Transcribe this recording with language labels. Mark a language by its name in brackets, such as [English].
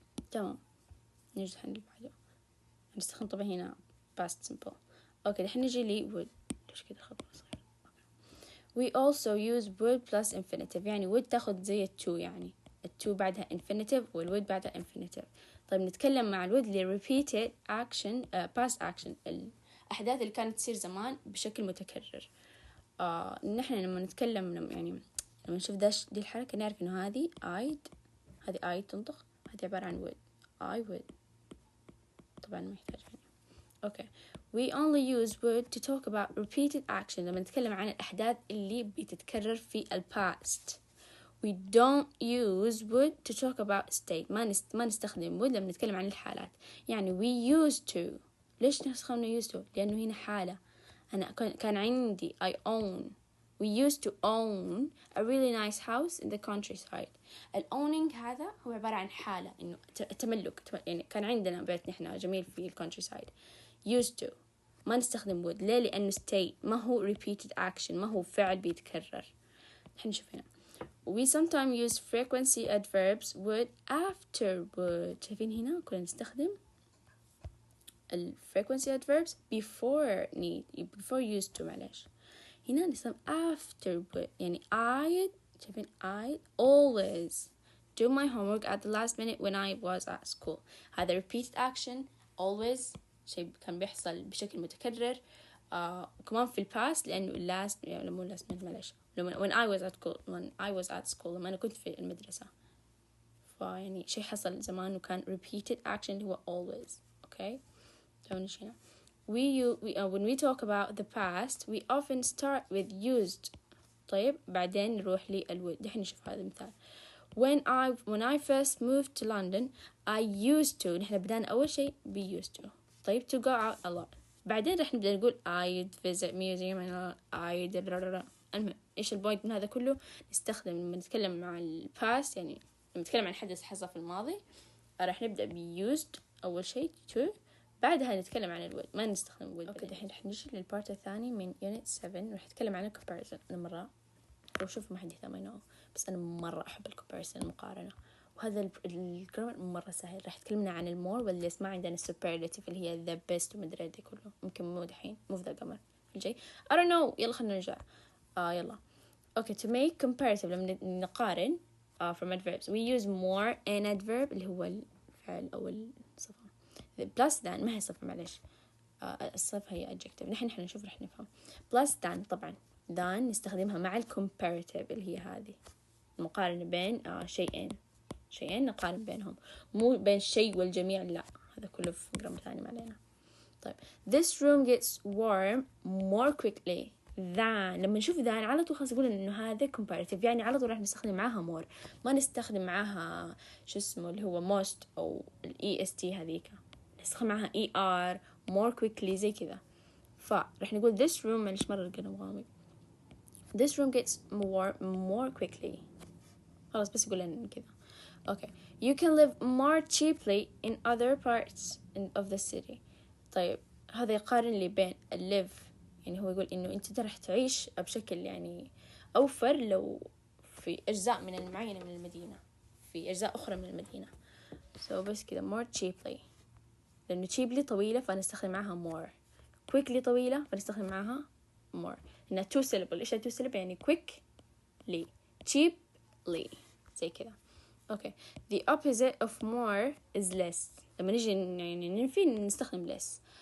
[Arabic] تمام، نجي الحين اللي بعده نستخدم طبعا هنا past simple. أوكي الحين نجي لي would. ليش كده خط صغير؟ [English] We also use would plus infinitive، [Arabic] يعني would تاخذ زي التو، يعني التو بعدها infinitive والwould بعدها infinitive. طيب نتكلم مع الwould اللي repeated action past action، الأحداث اللي كانت تصير زمان بشكل متكرر. نحن لما نتكلم يعني لما نشوف دي الحركة نعرف إنه هذه هذه تنطق، هذه عبارة عن would. [English] I would [Arabic] طبعا ما يحتاج يعني. [English] okay we only use would to talk about repeated action [Arabic] لما نتكلم عن الأحداث اللي بتتكرر في [English] past. we don't use would to talk about state. [Arabic] ما نستخدم would لما نتكلم عن الحالات. [English] يعني we used to. [Arabic] ليش نستخدم used to؟ لأنه هنا حالة. أنا كان عندي [English] I own. We used to own a really nice house in the countryside. [Arabic] الowning هذا هو عبارة عن حالة، إنه تملك، يعني كان عندنا بيت نحن جميل في countryside. used to ما نستخدم would. ليه؟ لأنه state ما هو repeated action، ما هو فعل بيتكرر. [English] الحين نشوف هنا we sometimes use frequency adverbs would after would. [Arabic] شايفين هنا كنا نستخدم ال frequency adverbs before used to. معلش هنا نستخدم [English] after would، [Arabic] يعني شايفين [English] I always do my homework at the last minute when I was at school. [Arabic] هذا repeated action always، شيء كان بيحصل بشكل متكرر. كمان في الباست لأنه last يعني مو last minute معلش، [English] when I was at school [Arabic] لما أنا كنت في المدرسة، فيعني شيء حصل زمان وكان repeated action اللي هو always. [English] okay هنا when we talk about the past we often start with used. [Arabic] طيب بعدين نروح للwould. دحين نشوف هذا المثال. [English] when I first moved to London I used to. [Arabic] نحن بدأنا أول شيء [English] be used to. طيب to go out a lot. [Arabic] بعدين رح نبدأ نقول [English] I'd visit museum and I'd [Arabic] المهم إيش البوينت من هذا كله؟ نستخدم لما نتكلم مع الباست، يعني لما نتكلم عن حدث حصل في الماضي رح نبدأ be used أول شيء to، بعدها نتكلم عن الود، ما نستخدم الود. اوكي الحين رح نجي للبارت الثاني من يونت 7 رح نتكلم عن الكومباريزن. انا مرة لو شوف ما حد يهتم ينو، بس انا مرة احب الكومباريزن، المقارنة. وهذا الجرامر مرة سهل. رح تكلمنا عن المور والليس، ما عندنا السوبرلاتيف اللي هي ذا بيست ومدري دي كله. ممكن مو دحين، مو في ذا القمر الجاي [English] I don't know. [Arabic] يلا خلينا نرجع. [English] يلا okay to make comparative [Arabic] لما نقارن [English] from adverbs we use more an adverb [Arabic] اللي هو الفعل او الصفة [English] plus than. [Arabic] ما هي صفة معلش، الصفة هي adjective. نحن نشوف رح نفهم. plus than طبعا than نستخدمها مع comparative اللي هي هذه المقارنة بين شيئين نقارن بينهم، مو بين الشيء والجميع، لا هذا كله في جرامر ثاني ما علينا. [English] طيب this room gets warm more quickly than. [Arabic] لما نشوف than على طول خلاص نقول إنه هذا comparative، يعني على طول راح نستخدم معاها more، ما نستخدم معاها شو اسمه اللي هو most أو est هذيك، نستخدم معاها er more quickly زي كذا. فرح نقول [English] this room، [Arabic] معلش مرة القلم غامض. [English] this room gets warm more quickly. [Arabic] خلاص بس يقول لنا كذا. [English] okay you can live more cheaply in other parts of the city. [Arabic] طيب هذا يقارن لي بين live، يعني هو يقول إنه أنت راح تعيش بشكل يعني أوفر لو في أجزاء معينة من المدينة، في أجزاء أخرى من المدينة. بس كذا more cheaply، لأنه cheaply طويلة فنستخدم معها more، quickly طويلة فنستخدم معها more. إنها two syllable. إيش two syllable؟ يعني quickly cheaply زي كذا. [English] okay the opposite of more is less. [Arabic] لما نيجي يعني ننفي نستخدم less.